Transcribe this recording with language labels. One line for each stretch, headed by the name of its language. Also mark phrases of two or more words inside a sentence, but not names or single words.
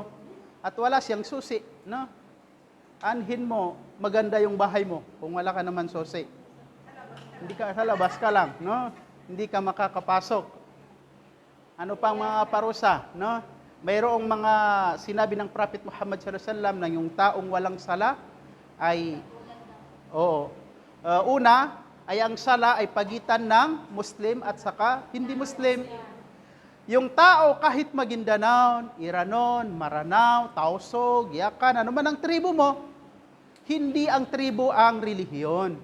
Filipino: At wala siyang susi. Anhin mo, maganda yung bahay mo kung wala ka naman susi. Hindi ka sa labas ka lang. Hindi ka makakapasok. Ano pang mga parusa? Mayroong mga sinabi ng Prophet Muhammad
Arabic: صلى الله عليه وسلم
Filipino: na yung taong walang sala ay una ay ang sala ay pagitan ng Muslim at saka hindi Muslim. Yung tao kahit Maguindanao, Iranon, Maranao, Tausug, Yakan, ano man ang tribo mo, hindi ang tribo ang relihiyon.